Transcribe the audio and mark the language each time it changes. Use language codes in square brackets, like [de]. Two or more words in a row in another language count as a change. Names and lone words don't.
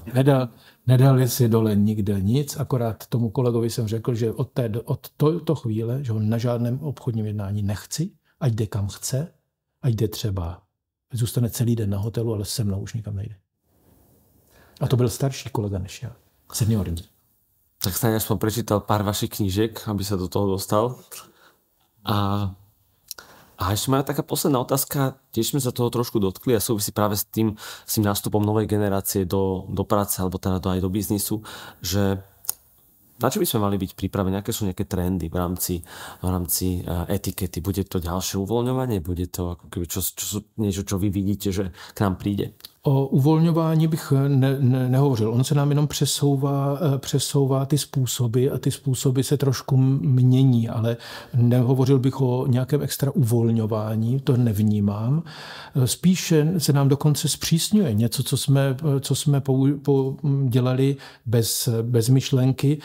[cs] Nedal si dole nikde nic, akorát tomu kolegovi jsem řekl, že od této chvíle, že ho na žádném obchodním jednání nechci, ať jde kam chce, ať jde třeba, zůstane celý den na hotelu, ale se mnou už nikam nejde. A to byl starší kolega než já, seniorní. [sk] Tak snáď aspoň prečítal pár vašich knížek, aby sa do toho dostal. A ešte moja taká posledná otázka, tiež sme sa toho trošku dotkli a súvisí práve s tým nástupom novej generácie do práce alebo teda aj do biznisu, že na čo by sme mali byť pripravení, aké sú nejaké trendy v rámci etikety? Bude to ďalšie uvoľňovanie? Bude to ako keby niečo, čo vy vidíte, že k nám príde? [cs] O uvolňování bych nehovořil. On se nám jenom přesouvá ty způsoby a ty způsoby se trošku mění, ale nehovořil bych o nějakém extra uvolňování, to nevnímám. Spíše se nám dokonce zpřísňuje něco, co jsme dělali bez myšlenky.